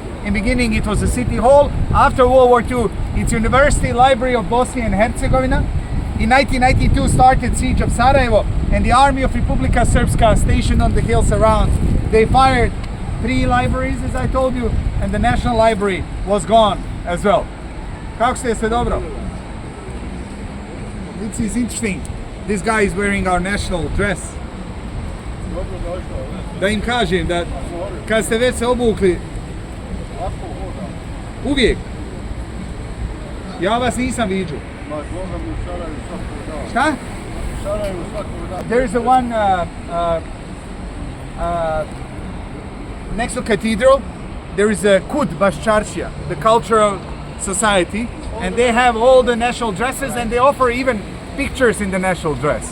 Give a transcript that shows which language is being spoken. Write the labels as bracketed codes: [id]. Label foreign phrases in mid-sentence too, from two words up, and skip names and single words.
[en] In the beginning, it was a city hall. After World War II, it's University Library of Bosnia and Herzegovina. In 1992, started siege of Sarajevo, and the army of Republika Srpska stationed on the hills around. They fired 3 libraries, as I told you, and the National Library was gone as well. [bs] Kako ste, jeste dobro? [en] This is interesting. This guy is wearing our national dress. [bs] Da im kažem da kad ste već se obukli uvijek, ja vas nisam viđao. Šta? [en] There is a one next to cathedral. There is a Kud Baščaršija, the cultural society, and they have all the national dresses, and they offer even pictures in the national dress.